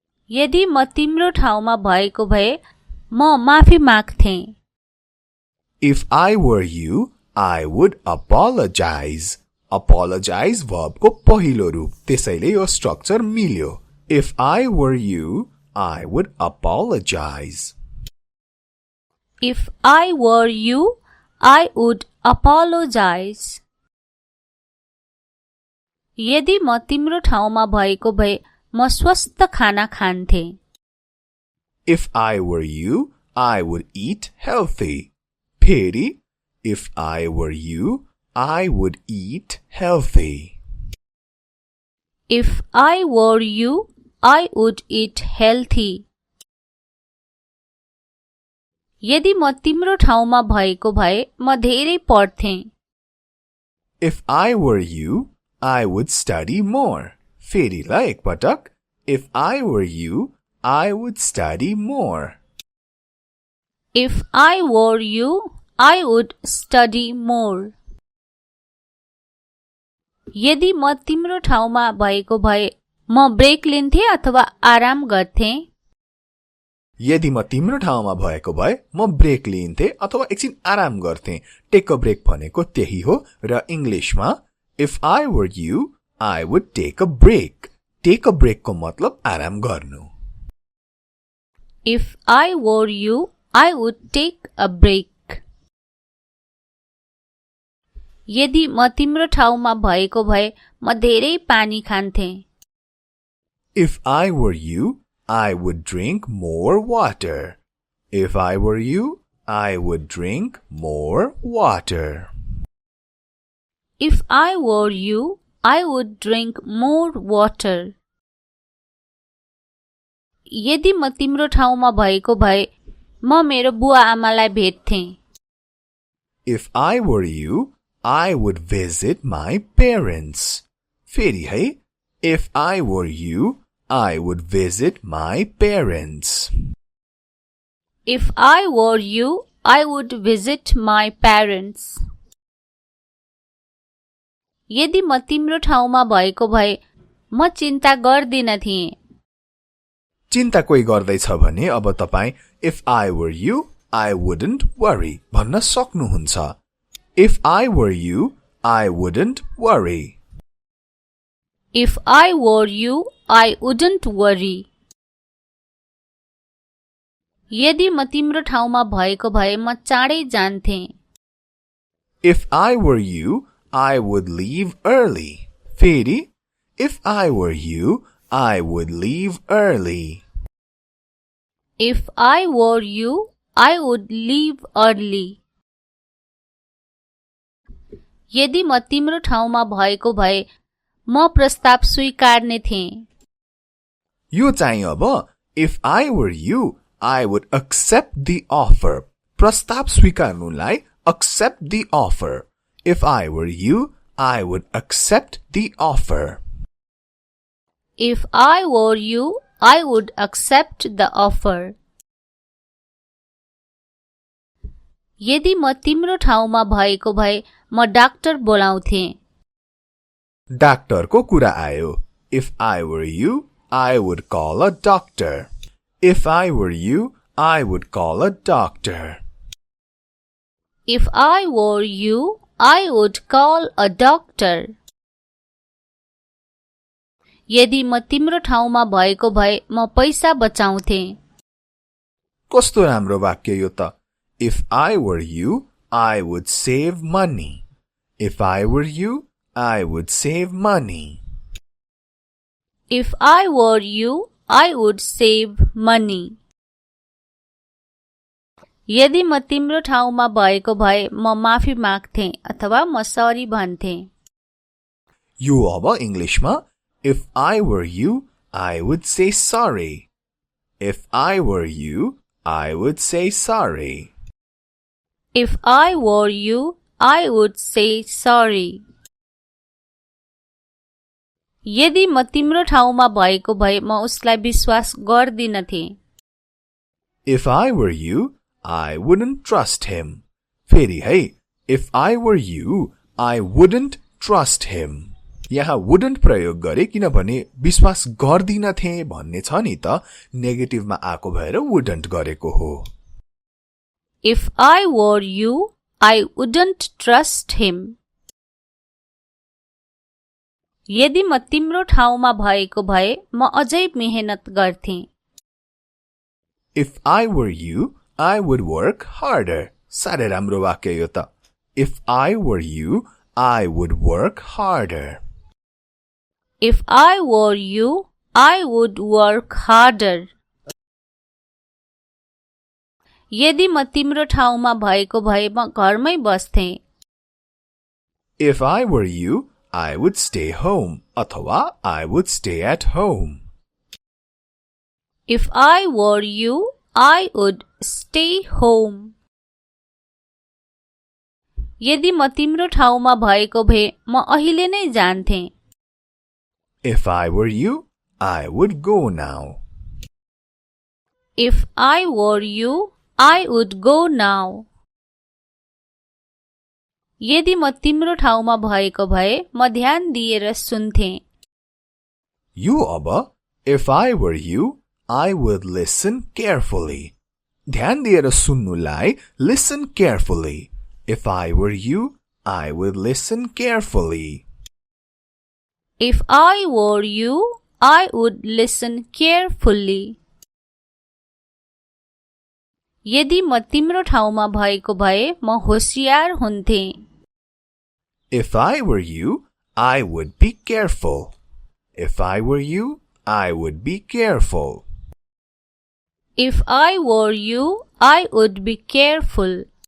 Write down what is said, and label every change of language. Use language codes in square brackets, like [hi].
[ne] यदि म तिम्रो ठाउँमा भएको भए म माफी माग्थे। [en] If I were you, I would apologize. Apologize verb [ne] को पहिलो रूप, त्यसैले यो स्ट्रक्चर मिल्यो। [en] If I were you, I would apologize. If I were you, I would apologize. [ne] यदि म तिम्रो ठाउँमा भएको भए म स्वस्थ खाना खान्थे। [en] If I were you, I would eat healthy. [ne] फेरि [en] if I were you, I would eat healthy. If I were you, I would eat healthy. [ne] यदि म तिम्रो ठाउँमा भएको भए म धेरै पढ्थे। [en] If I were you, I would study more. [ne] फेरि ल एकपटक। [en] If I were you, I would study more. If I were you, I would study more. [ne] यदि म तिम्रो ठाउँमा भएको भए म ब्रेक लिन्थे अथवा आराम गर्थे। यदि म तिम्रो ठाउँमा भएको भए म ब्रेक लिन्थे अथवा एकछिन आराम गर्थे। [en] take a break [ne] भनेको त्यही हो र इंग्लिशमा [en] If I were you I would take a break. Take a break [ne] को मतलब आराम गर्नु। [en] If I were you I would take a break. [ne] यदि म तिम्रो ठाउँमा भएको भए म धेरै पानी खान्थे। [en] If I were you, I would drink more water. If I were you, I would drink more water. If I were you, I would drink more water. [ne] यदि म तिम्रो ठाउँमा भएको भए म मेरो बुवा आमालाई भेट्थे। [en] If I were you, I would visit my parents. [ne] फेरि है, [en] if I were you, I would visit my parents. If I were you, I would visit my parents. [ne] यदि म तिम्रो ठाउँमा भएको भए म चिन्ता गर्दिन थिए। चिन्ता कोही गर्दैछ भने अब तपाई [en] if I were you, I wouldn't worry [ne] भन्न सक्नुहुन्छ। [en] If I were you, I wouldn't worry. If I were you, I wouldn't worry. [ne] यदि म तिम्रो ठाउँमा भएको भए म चाँडै जान्थे। [en] If I were you, I would leave early. [ne] फेरि [en] if I were you, I would leave early. If I were you, I would leave early. [ne] यदि म तिम्रो ठाउँमा भएको भए म प्रस्ताव स्वीकार्ने थिए। यो चाहिँ अब [en] if I were you, I would accept the offer. [ne] प्रस्ताव स्वीकार्नुलाई [en] accept the offer. If I were you, I would accept the offer. If I were you, I would accept the offer. [ne] यदि म तिम्रो ठाउँमा भएको भए म डाक्टर बोलाउँथे। डाक्टरको कुरा आयो। [en] If I were you, I would call a doctor. If I were you, I would call a doctor. If I were you, I would call a doctor. [ne] यदि म तिम्रो ठाउँमा भएको भए म पैसा बचाउँथे। कस्तो राम्रो वाक्य यो त। [en] If I were you, I would save money. If I were you, I would save money. If I were you, I would save money. [ne] यदि म तिम्रो ठाउँमा भएको भए म माफी माग्थे अथवा म सरी भन्थे. यो अब इंग्लिशमा [en] If I were you, I would say sorry. If I were you, I would say sorry. If I were you, I would say sorry. [ne] यदि म तिम्रो ठाउँमा भएको भए म उसलाई विश्वास गर्दिनथे. [en] If I were you, I wouldn't trust him. [ne] फेरि है, [en] If I were you, I wouldn't trust him. [ne] यहाँ wouldn't प्रयोग गरे किनभने विश्वास गर्दिनथे भन्ने छ नि त, नेगेटिभमा आएको भएर wouldn't गरेको हो. [en] If I were you, I wouldn't trust him. [ne] यदि म तिम्रो ठाउँमा भएको भए म अझै मेहनत गर्थे. [en] If I were you, I would work harder. [ne] साह्रै राम्रो वाक्य यो त. [en] If I were you, I would work harder. If I were you, I would work harder. [ne] यदि म तिम्रो ठाउँमा भएको भए म घरमै बस्थे. [en] If I were you, I would stay home. [ne] अथवा [en] I would stay at home. If I were you, I would stay home. [ne] यदि म तिम्रो ठाउँमा भएको भए म अहिले नै जान्थे. [en] If I were you, I would go now. If I were you, I would go now. [ne] यदि म तिम्रो ठाउँमा भएको भए म ध्यान दिएर सुन्थे. यो अब [en] If I were you, I would listen carefully. [ne] ध्यान दिएर सुन्नुलाई [en] listen carefully. If I were you, I would listen carefully. If I were you, I would listen carefully. [ne] यदि म तिम्रो ठाउँमा भएको भए म होशियार हुन्थे. [en] If I were you, I would be careful. If I were you, I would be careful. If I were you, I would be careful.